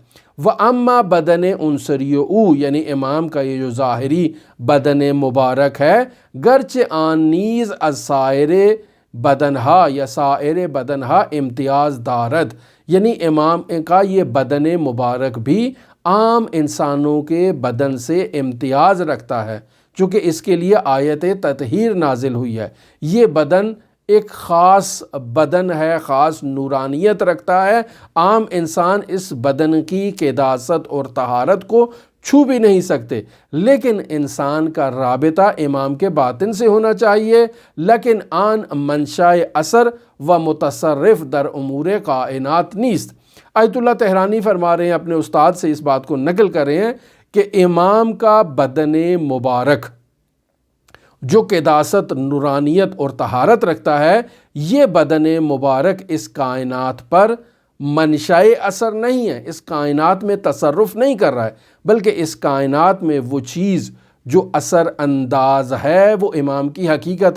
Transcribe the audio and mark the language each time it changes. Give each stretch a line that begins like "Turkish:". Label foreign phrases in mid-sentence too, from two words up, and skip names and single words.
Persian: وَأَمَّا بدن عنصری او،
Urdu: یعنی امام کا یہ جو ظاہری بدن مبارک ہے،
Persian: گرچہ آن نیز از سائر بدنہا یا سائر بدنہا امتیاز دارد،
Urdu: یعنی امام کا یہ بدن مبارک بھی عام انسانوں کے بدن سے امتیاز رکھتا ہے، چونکہ اس کے لیے آیت تطہیر نازل ہوئی ہے۔ یہ بدن ایک خاص بدن ہے، خاص نورانیت رکھتا ہے، عام انسان اس بدن کی قداست اور طہارت کو چھو بھی نہیں سکتے، لیکن انسان کا رابطہ امام کے باطن سے ہونا چاہیے،
Persian: لیکن آن منشاء اثر و متصرف در امور کائنات نیست۔
Urdu: آیت اللہ طہرانی فرما رہے ہیں، اپنے استاد سے اس بات کو نقل کر رہے ہیں کہ امام کا بدن مبارک جو قداست، نورانیت اور طہارت رکھتا ہے، یہ بدن مبارک اس کائنات پر منشاء اثر نہیں ہے، اس کائنات میں تصرف نہیں کر رہا ہے، بلکہ اس کائنات میں وہ چیز جو اثر انداز ہے وہ امام کی حقیقت ہے۔